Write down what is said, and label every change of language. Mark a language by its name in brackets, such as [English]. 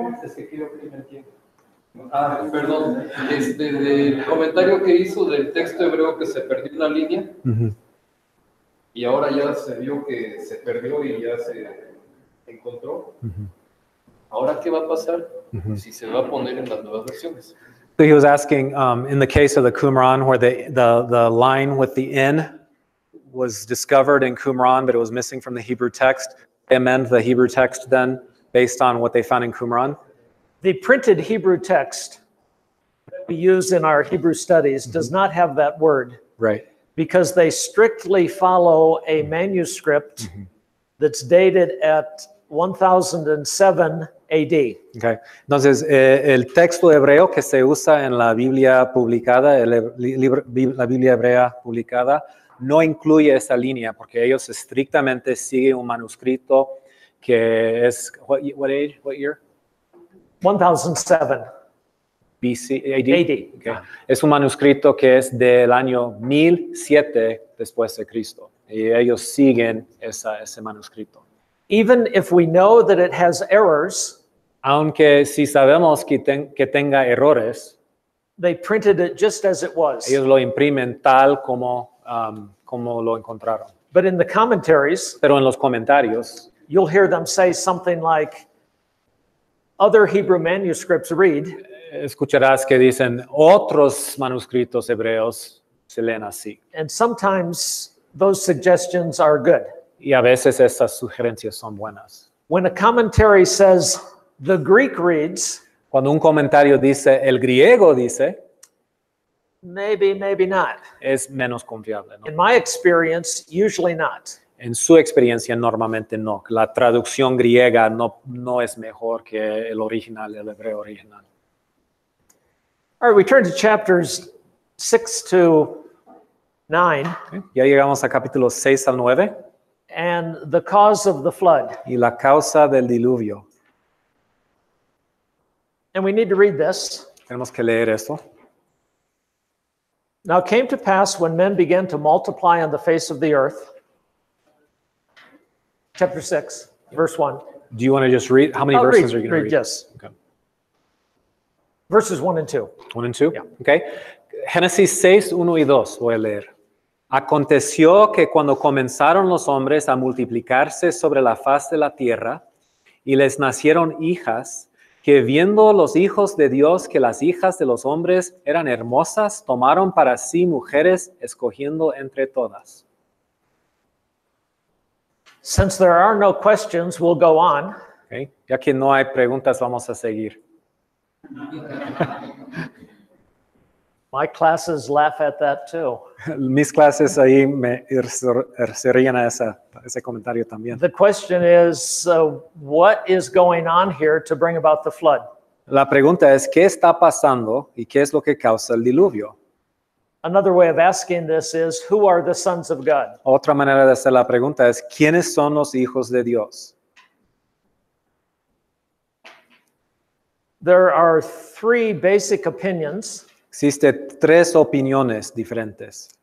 [Spanish] Es que quiero que me entienda. Perdón, del comentario que hizo del texto hebreo que se perdió una línea, y ahora ya se vio que se perdió y ya se encontró. Ahora, ¿qué va a pasar si se va a poner en las nuevas versiones? [English] So he was asking, in the case of the Qumran, where the line with the N was discovered in Qumran, but it was missing from the Hebrew text. They amend the Hebrew text then based on what they found in Qumran. The printed Hebrew text that we use in our Hebrew studies does not have that word Right. because they strictly follow a manuscript that's dated at 1007 AD. Okay. [Spanish] Entonces, el texto hebreo que se usa en la Biblia publicada, la Biblia hebrea publicada, no incluye esa línea porque ellos estrictamente siguen un manuscrito que es, [English] what age, what year? 1007 BC, AD. AD. Okay. [Spanish] Es un manuscrito que es del año 1007 después de Cristo. Y ellos siguen ese manuscrito. [English] Even if we know that it has errors, [Spanish] Aunque si sabemos que tenga errores, [English] they printed it just as it was. [Spanish] ellos lo imprimen tal como lo encontraron. [English] But in the commentaries, [Spanish] Pero en los comentarios, [English] you'll hear them say something like, other Hebrew manuscripts read, [Spanish] escucharás que dicen otros manuscritos hebreos se leen así. [English] and sometimes those suggestions are good. [Spanish] Y a veces esas sugerencias son buenas. [English] When a commentary says, the Greek reads, [Spanish] Cuando un comentario dice el griego dice, [English] maybe, maybe not. [Spanish] es menos confiable, ¿no? [English] In my experience, usually not. [Spanish] En su experiencia normalmente no. La traducción griega no es mejor que el original, el hebreo original. [English] All right, we turn to chapters 6 to 9, Okay. [Spanish] Ya llegamos a capítulos 6 al 9 [English] and the cause of the flood. [Spanish] y la causa del diluvio. [English] And we need to read this. [Spanish] Tenemos que leer esto. [English] Now it came to pass when men began to multiply on the face of the earth. Chapter 6, verse 1. Do you want to just read? How many I'll verses are you going to read, read? yes. Okay. Verses 1 and 2. 1 and 2? Yeah. [Spanish] Okay. Génesis 6, 1 y 2 voy a leer. Aconteció que cuando comenzaron los hombres a multiplicarse sobre la faz de la tierra y les nacieron hijas, que viendo los hijos de Dios que las hijas de los hombres eran hermosas, tomaron para sí mujeres, escogiendo entre todas. [English] Since there are no questions, we'll go on. Okay. [Spanish] Ya que no hay preguntas, vamos a seguir. [English] My classes laugh at that too. [Spanish] Mis clases ahí se ríen a ese comentario también. [English] The question is, what is going on here to bring about the flood? [Spanish] La pregunta es, ¿qué está pasando y qué es lo que causa el diluvio? [English] Another way of asking this is, who are the sons of God? [Spanish] Otra manera de hacer la pregunta es, ¿quiénes son los hijos de Dios? [English] There are three basic opinions. [Spanish] Existen tres opiniones diferentes.